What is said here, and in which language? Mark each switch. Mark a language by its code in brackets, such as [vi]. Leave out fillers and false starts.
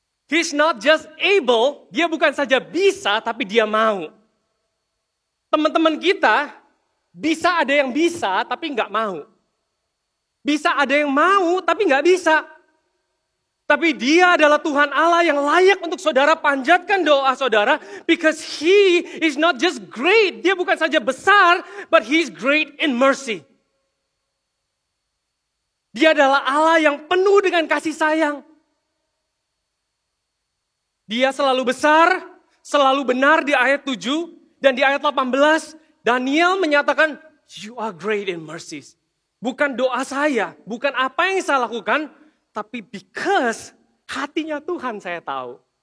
[en] He's not just able, [id] dia bukan saja bisa, tapi dia mau. Teman-teman kita, bisa ada yang bisa, tapi nggak mau. Bisa ada yang mau, tapi nggak bisa. Tapi dia adalah Tuhan Allah yang layak untuk saudara panjatkan doa saudara. [en] Because he is not just great, [id] dia bukan saja besar, [en] but he is great in mercy. [id] Dia adalah Allah yang penuh dengan kasih sayang. Dia selalu besar, selalu benar di ayat 7. Dan di ayat 18, Daniel menyatakan, [en] you are great in mercies. [id] Bukan doa saya, bukan apa yang saya lakukan, tapi because hatinya Tuhan saya tahu.